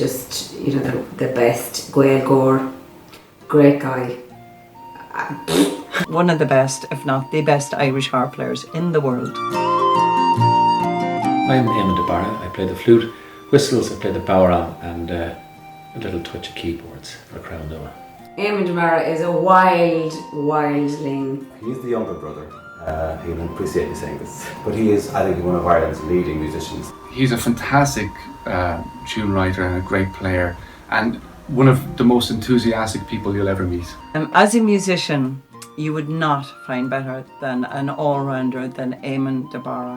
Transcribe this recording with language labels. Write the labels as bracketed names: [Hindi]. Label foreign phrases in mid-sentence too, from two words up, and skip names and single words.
[English] Just, the best. Gael Gore, great guy. One of the best, if not the best, Irish harp players in the world. I'm Éamonn Barra. I play the flute, whistles, I play the bodhrán, and a little touch of keyboards for Crannua. Éamonn Barra is a wildling. He's the younger brother. He'll appreciate me saying this, but he is, I think, one of Ireland's leading musicians. He's a fantastic tune writer and a great player, and one of the most enthusiastic people you'll ever meet. As a musician, you would not find better than an all-rounder than Éamonn Barra.